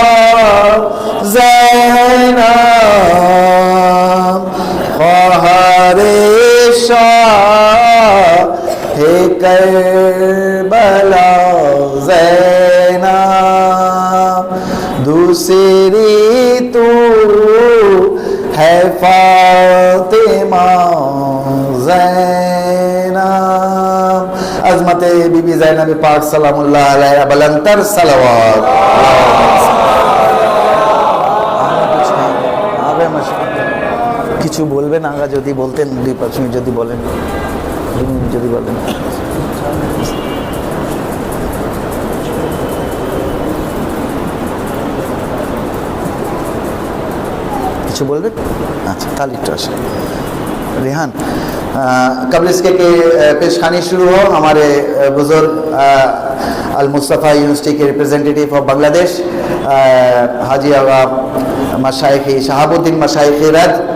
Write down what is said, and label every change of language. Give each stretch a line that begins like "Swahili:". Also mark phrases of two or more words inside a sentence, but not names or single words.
Urdu: زینب خواہر شاہ کربلا زینب دوسری تو ہے فاطمہ زینب عظمت بی بی زینب پاک سلام اللہ علیہ بلندتر صلوات
Bangla: কিছু বলবেন আগা যদি বলতেন 2-5 মিনিট যদি বলেন 2 মিনিট যদি বলেন কিছু বলবেন আচ্ছা তাহলে একটু আসেন
Urdu: ریحان قبل اس کے کہ پیشخانی شروع ہو ہمارے بزرگ المصطفیٰ یونیورسٹی کے
English: representative of
Urdu: بنگلہ دیش حاجی آغا مشائخ شہاب الدین مشائخ رد